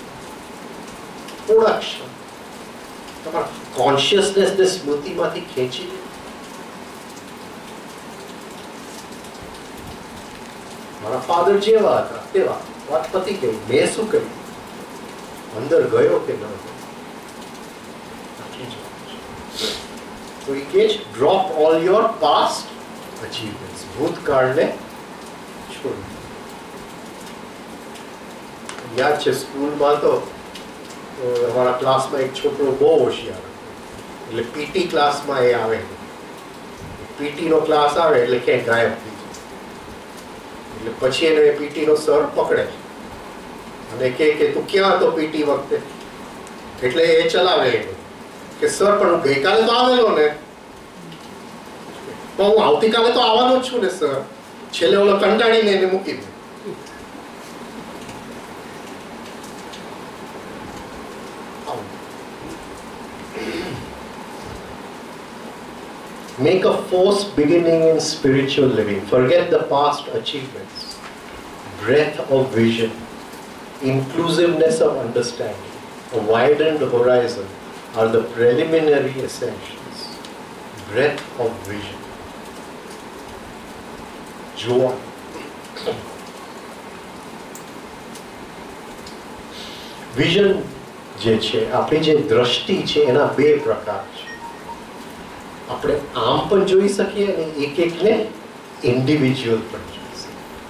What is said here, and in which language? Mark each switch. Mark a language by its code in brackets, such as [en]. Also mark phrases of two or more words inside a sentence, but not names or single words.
[gu] થોડા ક્ષણ તમારા કોન્શિયસનેસને સ્મૃતિમાંથી ખેંચી લે. મારા ફાધર જેવા હતા તેવા, વાત પતી ગઈ. મેં શું કર્યું, અંદર ગયો કે ન ગયો? [en] So he gets drop all your past achievements. [gu] ભૂતકાળને છોડી. યાદ છે સ્કૂલમાં તો અમારા ક્લાસમાં એક છોકરો બહુ હોશિયાર હતો. એટલે પીટી ક્લાસમાં એ આવે, પીટી નો ક્લાસ આવે એટલે ક્યાંય ગાયબ થઈ જાય. એટલે પછી એને પીટી નો સર પકડે અને કે તું ક્યાં હતો પીટી વખતે? એટલે એ ચલાવે કે સર પણ હું ગઈકાલે તો આવેલો ને, પણ હું આવતીકાલે તો આવવાનો જ છું ને સર. છેલ્લે ઓલો કંટાળીને એને મૂકી દે. [en] Make a forced beginning in spiritual living. Forget the past achievements. Breadth of vision, inclusiveness of understanding, a widened horizon are the preliminary essentials. Breadth of vision. [gu] જોવા. વિઝન જે છે, આપણી જે દ્રષ્ટિ છે એના બે પ્રકાર છે. આપણે આમ પણ જોઈ શકીએ અને એક એકને ઇન્ડિવિજ્યુઅલ પણ જોઈ શકીએ.